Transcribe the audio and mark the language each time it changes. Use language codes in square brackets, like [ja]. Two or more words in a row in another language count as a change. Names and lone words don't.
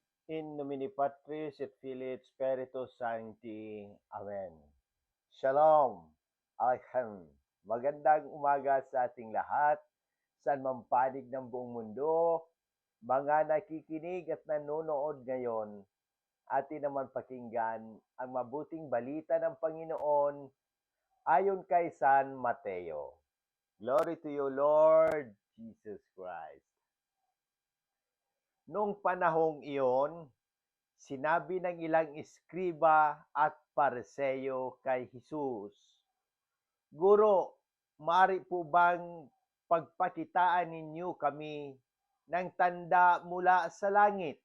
[la] In nomine Patris et Filii et Spiritus Sancti. Amen. Shalom. Alchem. [tl] Magandang umaga sa ating lahat, saan man panig ng buong mundo, mga nakikinig at nanonood ngayon, atin naman pakinggan ang mabuting balita ng Panginoon ayon kay San Mateo. [en] Glory to you, Lord Jesus Christ. [tl] Noong panahong iyon, sinabi ng ilang iskriba at pareseyo kay Jesus, Guro, maaari po bang pagpakitaan ninyo kami ng tanda mula sa langit?